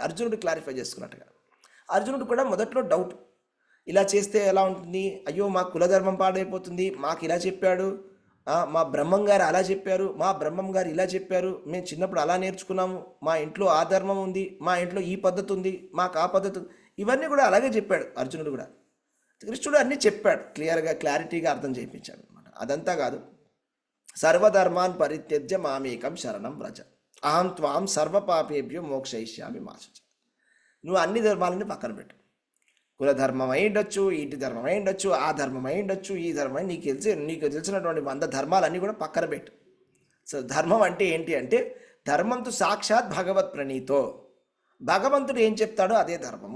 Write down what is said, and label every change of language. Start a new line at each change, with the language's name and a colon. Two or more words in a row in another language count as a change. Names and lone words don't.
Telugu: అర్జునుడు క్లారిఫై చేసుకున్నట్టుగా అర్జునుడు కూడా మొదట్లో డౌట్, ఇలా చేస్తే ఎలా ఉంటుంది, అయ్యో మా కులధర్మం పాడైపోతుంది, మాకు ఇలా చెప్పాడు, మా బ్రహ్మం గారు అలా చెప్పారు, మా బ్రహ్మం గారు ఇలా చెప్పారు, మేము చిన్నప్పుడు అలా నేర్చుకున్నాము, మా ఇంట్లో ఆ ధర్మం ఉంది, మా ఇంట్లో ఈ పద్ధతి ఉంది, మాకు ఆ పద్ధతి ఉంది, ఇవన్నీ కూడా అలాగే చెప్పాడు అర్జునుడు కూడా. కృష్ణుడు అన్నీ చెప్పాడు, క్లియర్గా క్లారిటీగా అర్థం చేయించాడు అనమాట. అదంతా కాదు,
Sanskrit: సర్వధర్మాన్ పరిత్యజ్య మామేకం శరణం వ్రజ అహం త్వాం సర్వపాపేభ్యో మోక్షయిష్యామి మా శుచ.
Telugu: నువ్వు అన్ని ధర్మాలని పక్కన పెట్టు. కులధర్మం అయి ఉండొచ్చు, ఇంటి ధర్మం అయి ఉండొచ్చు, ఆ ధర్మం అయి ఉండొచ్చు, ఈ ధర్మం నీకు తెలిసినటువంటి 100 ధర్మాలన్నీ కూడా పక్కన పెట్టు. సో ధర్మం అంటే ఏంటి అంటే,
Sanskrit: ధర్మంతో సాక్షాత్ భగవత్ ప్రణీతో,
Telugu: భగవంతుడు ఏం చెప్తాడో అదే ధర్మము.